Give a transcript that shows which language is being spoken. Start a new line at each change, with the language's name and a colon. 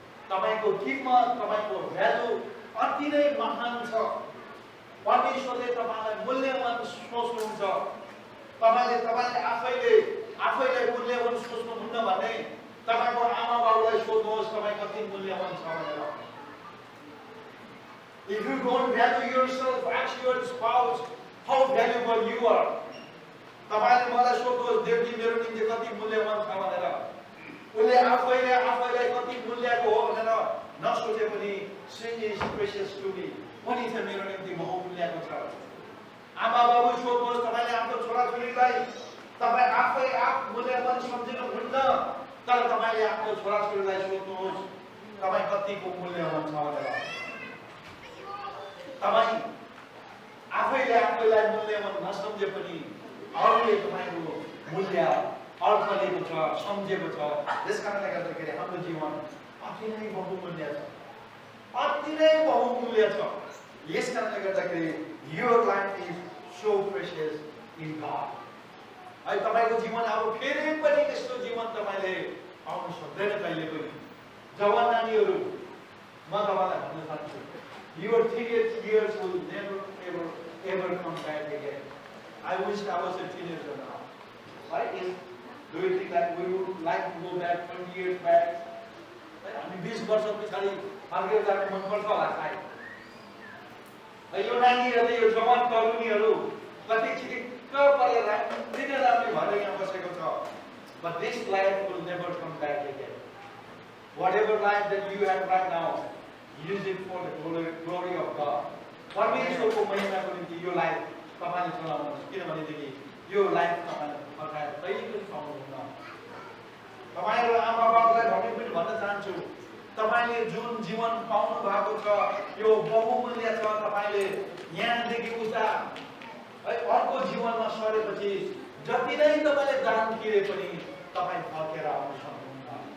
Nepali: तपाईको कीमत, तपाईको भ्यालु अति नै महान छ। परमेश्वरले तपाईलाई मूल्यवान सोच्नुहुन्छ। तपाईले आफैलाई मूल्यवान सोच्नुहुन्न भने तपाईको आमा बाबुलाई सोध्नुहोस्, गर्नुहोस् तपाईँ कति मूल्यवान छ भनेर।
English: If you don't value yourself, ask your spouse how valuable you are.
Nepali: तपाईले मलाई सोध्नुहोस् देवजी मेरो निम्ति कति मूल्यवान छ भनेर। उनले आफैलाई कति मूल्यको हो भनेर नसोचे पनि
English: she is precious to me.
Nepali: उनी चाहिँ मेरो निम्ति बहुमूल्यको छ। आमा बाबु सोध्नुहोस् तपाईले आफ्नो छोराछोरीलाई तपाईँ आफ मूल्यवान सम्झिनुहुन्न, तर तपाईले आफ्नो छोराछोरीलाई सोध्नुहोस् तपाईँ कतिको मूल्यवान छ भनेर। तपाईँ आफैलाई मूल्यवान नसम्झे पनि अरूले तपाईँको मूल्य अर्थलेको छ, सम्झेको छ। त्यस कारणले गर्दाखेरि हाम्रो जीवन अति नै बहुमूल्य छ, अति नै बहुमूल्य छ। यस कारणले गर्दाखेरि
English: your life is so precious in God.
Nepali: है तपाईको जीवन अब फेरि पनि त्यस्तो जीवन तपाईले पाउन सक्दैन कहिले पनि। जवान नानीहरू म तपाईलाई भन्न चाहन्छु,
English: your teenage years will never ever come back again. I wish I was a teenager now. Right? Do you think that we would like to go back 20 years back?
Nepali: हामी 20 वर्ष पछाडि फर्केर जान मन पर्छ होला सायद। यो नानीहरूले यो जवान तरुणीहरू कति चिक्क परेर दिन राति भएर यहाँ बसेको छ।
English: But this life will never come back again. Whatever life that you have right now, use it for the glory of God.
Nepali: परमेश्वरको महिमाको निम्ति यो लाइफ तपाईले चलाउनुहोस्, किनभनेदेखि यो लाइफ तपाईले फर्काएर कहिले पनि पाउनुहुन्न। तपाईहरु आमा बाबुलाई भने पनि भन्न चाहन्छु, तपाईले जुन जीवन पाउनु भएको छ यो बहुमूल्य छ। तपाईले यहाँदेखि उता है अर्को जीवनमा सरेपछि जति नै तपाईले दान किरे पनि तपाई फर्केर आउन सक्नुहुन्न।